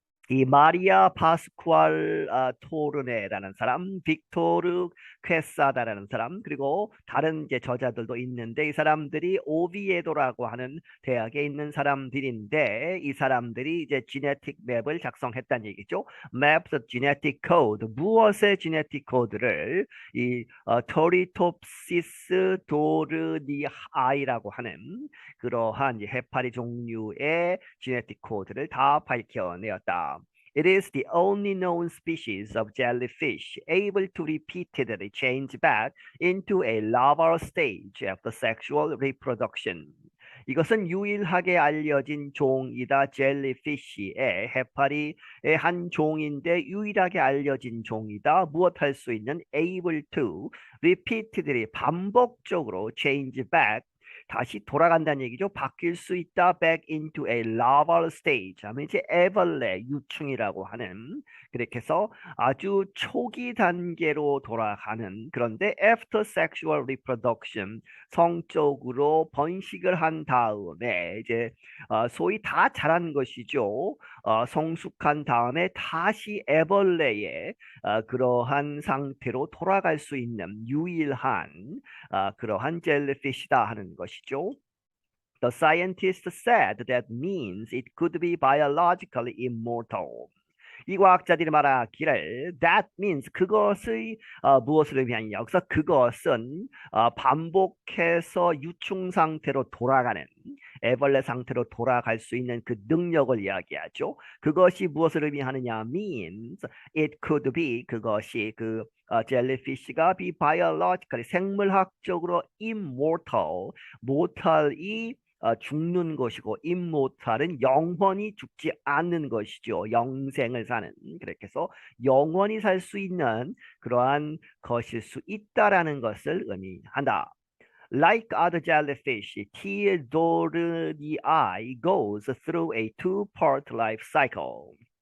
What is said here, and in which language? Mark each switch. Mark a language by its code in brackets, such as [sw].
[ko] 이 마리아 파스쿠알 토르네라는 사람, 빅토르 퀘사다라는 사람, 그리고 다른 이제 저자들도 있는데 이 사람들이 오비에도라고 하는 대학에 있는 사람들인데 이 사람들이 이제 지네틱 맵을 작성했다는 얘기죠. [en] Maps of Genetic Code, [ko] 무엇의 지네틱 코드를 이 토리톱시스 도르니아이라고 하는 그러한 해파리 종류의 지네틱 코드를 다 밝혀내었다. [en] It is the only known species of jellyfish able to repeatedly change back into a larval stage after sexual reproduction. [ko] 이것은 유일하게 알려진 종이다. 젤리피쉬의 해파리의 한 종인데 유일하게 알려진 종이다. 무엇할 수 있는? [en] able to repeatedly, [ko] 반복적으로 [en] change back, [ko] 다시 돌아간다는 얘기죠. 바뀔 수 있다. [en] back into a larval stage [ko] 하면 이제 애벌레 유충이라고 하는 그렇게 해서 아주 초기 단계로 돌아가는 그런데 [en] after sexual reproduction [ko] 성적으로 번식을 한 다음에 이제 소위 다 자란 것이죠. 성숙한 다음에 다시 애벌레의 그러한 상태로 돌아갈 수 있는 유일한 그러한 젤리피시다 하는 것이죠. [en] The scientist said that means it could be biologically immortal. [ko] 이 과학자들이 말하기를 [en] that means [ko] 그것의 무엇을 의미하냐 여기서 그것은 반복해서 유충 상태로 돌아가는 애벌레 상태로 돌아갈 수 있는 그 능력을 이야기하죠. 그것이 무엇을 의미하느냐 [en] means it could be [ko] 그것이 그 젤리피쉬가 [en] be biologically [ko] 생물학적으로 [en] immortal mortal [ko] 이 죽는 것이고 immortal은 영원히 죽지 않는 것이죠. 영생을 사는 그렇게 해서 영원히 살 수 있는 그러한 것일 수 있다라는 것을 의미한다. [en] Like other jellyfish, Teidorini goes through a two-part life cycle.